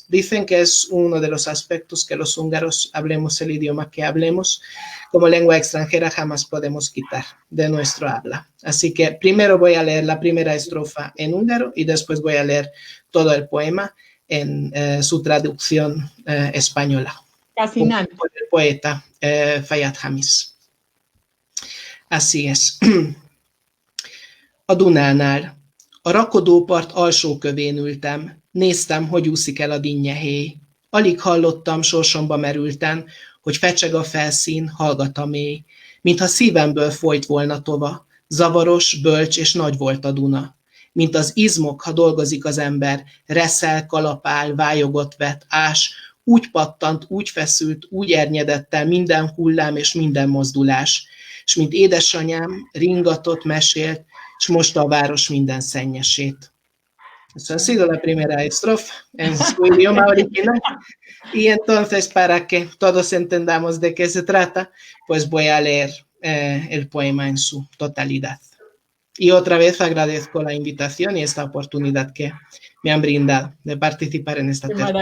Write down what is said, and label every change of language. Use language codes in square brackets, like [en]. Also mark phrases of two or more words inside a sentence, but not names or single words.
[es] Dicen que es uno de los aspectos que los húngaros, hablemos el idioma que hablemos, como lengua extranjera jamás podemos quitar de nuestro habla. Así que primero voy a leer la primera estrofa en húngaro y después voy a leer todo el poema en su traducción española. Fascinante. Por el poeta Fayad Hamis. Así es. [hu] A Dunánál. A rakodópart alsó kövén ültem, néztem, hogy úszik el a dinnyehéj. Alig hallottam, sorsomba merülten, hogy fecseg a felszín, hallgat a mély. Mintha szívemből folyt volna tova, zavaros, bölcs és nagy volt a Duna. Mint az izmok, ha dolgozik az ember, reszel, kalapál, vájogot vet, ás, úgy pattant, úgy feszült, úgy ernyedett el minden hullám és minden mozdulás. És mint édesanyám, ringatott, mesélt, és mosta a város minden szennyesét. [es] Eso ha sido la primera estrofa en su idioma original. Y entonces, para que todos entendamos de qué se trata, pues voy a leer el poema en su totalidad. Y otra vez agradezco la invitación y esta oportunidad que me han brindado de participar en esta tertulia.